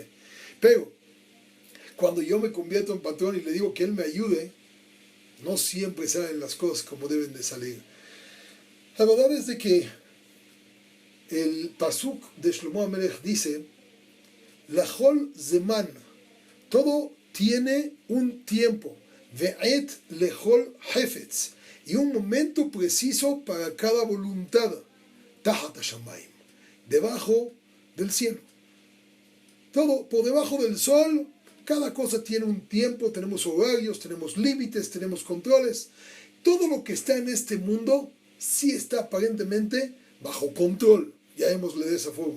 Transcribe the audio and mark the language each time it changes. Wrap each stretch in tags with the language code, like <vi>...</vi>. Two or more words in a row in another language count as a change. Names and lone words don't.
<es>Pero cuando yo me convierto en patrón y le digo que Él me ayude, no siempre salen las cosas como deben de salir. La verdad es de que el pasuk de Shlomo HaMelech dice:</es> <he>לכל זמן,</he> <es>todo tiene un tiempo,</es> <he>ועת לכל חפץ,</he> <es>y un momento preciso para cada voluntad,</es> <he>תחת השמים,</he> <es>debajo del cielo. Todo por debajo del sol. Cada cosa tiene un tiempo, tenemos horarios, tenemos límites, tenemos controles. Todo lo que está en este mundo sí está aparentemente bajo control, llamémosle de esa forma.</es>